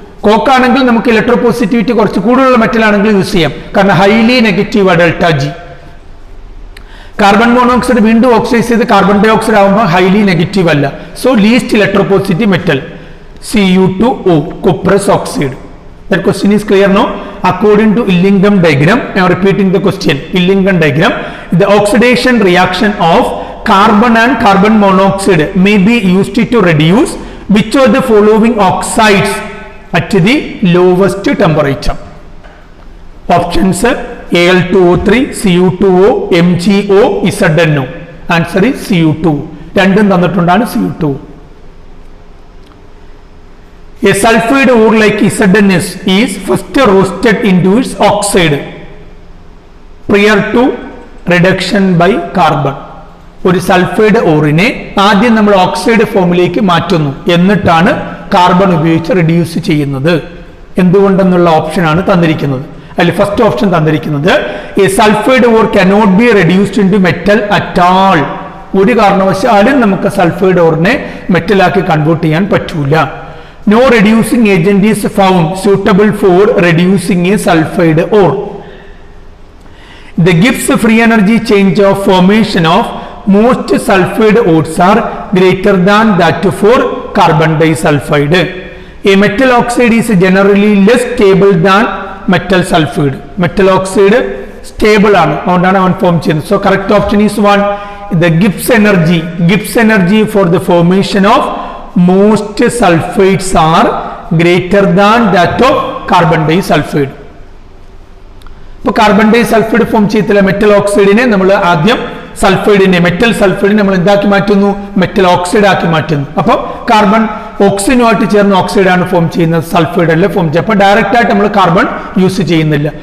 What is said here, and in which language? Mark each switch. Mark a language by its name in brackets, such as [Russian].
[Malayalam] കോക്കാണെങ്കിൽ നമുക്ക് ഇലക്ട്രോപോസിറ്റിവിറ്റി കുറച്ച് കൂടുതലുള്ള മെറ്റൽ ആണെങ്കിൽ യൂസ് ചെയ്യാം. കാരണം [English] Highly negative delta G. [Malayalam] Carbon monoxide വീണ്ടും ഓക്സൈഡ് ചെയ്ത് കാർബൺ ഡൈ ഓക്സൈഡ് ആകുമ്പോൾ ഹൈലി നെഗറ്റീവ് അല്ല. [English] So least electropositive metal Cu2O, cuprous oxide. That question is clear now. According to Illingham diagram, I am repeating the question. Illingham diagram, the oxidation reaction of carbon and carbon monoxide may be used to reduce which of the following oxides at the lowest temperature? Options: Al2O3, Cu2O, MgO, ZnO. Answer is Cu2. [Malayalam] രണ്ടും തന്നിട്ടുണ്ടാണ് Cu2. [English] A sulfide ore like ZnS is first roasted into its oxide prior to reduction by carbon. [Malayalam] ഒരു sulphide ഓറിനെ ആദ്യം നമ്മൾ oxide ഫോമിലേക്ക് മാറ്റുന്നു, എന്നിട്ടാണ് carbon ഉപയോഗിച്ച് reduce ചെയ്യുന്നത്. എന്തുകൊണ്ടെന്നുള്ള ഓപ്ഷനാണ് തന്നിരിക്കുന്നത്. അതിൽ ഫസ്റ്റ് ഓപ്ഷൻ തന്നിരിക്കുന്നത് [English] A sulphide or cannot be reduced into metal at all. [Malayalam] ഒരു കാരണവശാലും നമുക്ക് സൾഫൈഡ് ഓറിനെ മെറ്റലാക്കി കൺവേർട്ട് ചെയ്യാൻ പറ്റൂല. [English] No reducing agent is found suitable for reducing a sulfide ore. The Gibbs free energy change of formation of most sulfide ores are greater than that for carbon disulfide. A metal oxide is generally less stable than metal sulfide. [Malayalam] Metal oxide stable ആണ്, അതുകൊണ്ടാണ് അവൻ form ചെയ്യുന്നത്. [English] So correct option is 1. The Gibbs energy for the formation of most sulfides are greater than that of carbon disulfide. [Malayalam] ഇപ്പോൾ carbon dye sulphide form ചെയ്തില്ല metal ഓക്സൈഡിനെ നമ്മൾ ആദ്യം സൾഫൈഡിനെ metal സൾഫൈഡിനെ നമ്മൾ എന്താക്കി മാറ്റുന്നു? മെറ്റൽ ഓക്സൈഡ് ആക്കി മാറ്റുന്നു. അപ്പോൾ കാർബൺ ഓക്സിജനുമായിട്ട് ചേർന്ന് ഓക്സൈഡാണ് ഫോം ചെയ്യുന്നത്, സൾഫൈഡ് അല്ലേ ഫോം ചെയ്യുക. അപ്പോൾ ഡയറക്റ്റ് ആയിട്ട് നമ്മൾ കാർബൺ യൂസ് ചെയ്യുന്നില്ല.